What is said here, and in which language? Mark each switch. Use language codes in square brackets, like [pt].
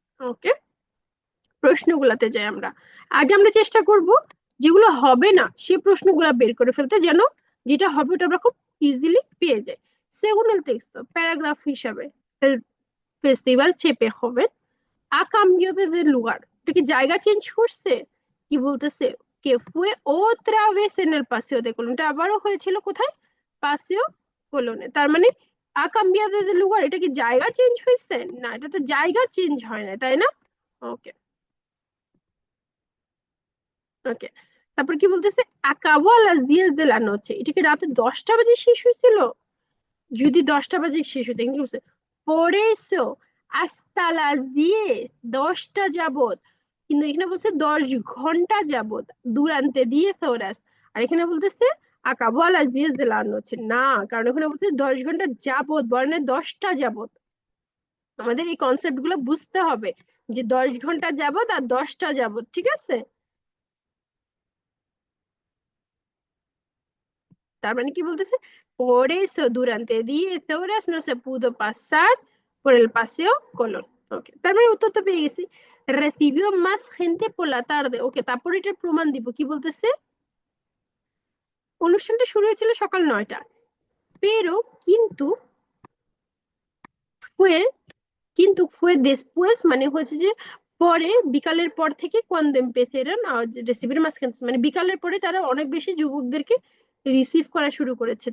[bn] ওকে, প্রশ্নগুলাতে যাই আমরা। আগে আমরা চেষ্টা করব যেগুলো হবে না সে প্রশ্নগুলা বের করে ফেলতে, যেন যেটা হবে ওটা আমরা খুব ইজিলি পেয়ে যাই। [es] según el texto, [bn] প্যারাগ্রাফ হিসাবে, [es] el festival [bn] চেপে হবে [es] a cambio de lugar, [bn] এটা কি জায়গা চেঞ্জ করছে? কি বলতেছে, [es] que fue otra vez en el paseo de Colón, [bn] এটা আবারও হয়েছিল কোথায়? পাসেও কোলনে। তার মানে [es] a cambiado de lugar, [bn] এটা কি জায়গা চেঞ্জ হয়েছে? না, এটা তো জায়গা চেঞ্জ হয় না, তাই না? ওকে, ওকে, তারপর কি বলতেছে, [es] acabó a las 10 de la noche, [bn] এটা কি রাতে 10টা বাজে শেষ হয়েছিল? যদি 10টা বাজে শেষ হতো, কি বলছে, [es] por eso hasta las 10, [bn] 10টা যাবত, কিন্তু এখানে বলছে 10 ঘন্টা যাবত, [es] durante 10 horas, [bn] আর এখানে বলতেছে [es] acabó a las 10 de la noche, [bn] না, কারণ এখানে বলছে 10 ঘন্টা যাবত, বরং 10টা যাবত। আমাদের এই কনসেপ্ট গুলো বুঝতে হবে, যে 10 ঘন্টা যাবত আর 10টা যাবত, ঠিক আছে? তার মানে কি বলতেছে, [es] por eso durante 10 horas no se pudo pasar por el paseo Colón। [bn] ওকে, তার মানে উত্তর তো পেয়ে গেছি, [es] recibió más gente por la tarde। [bn] ওকে, তারপর এটার প্রমাণ দিব, কি বলতেছে, অনুষ্ঠানটা শুরু হয়েছিল সকাল 9টা, pero কিন্তু fue কিন্তু [es] fue después [bn] মানে হচ্ছে যে পরে, বিকালের পর থেকে [es] cuando empezaron a recibir más gente, [bn] মানে বিকালের পরে তারা অনেক বেশি যুবকদেরকে রিসিভ করা শুরু করেছে।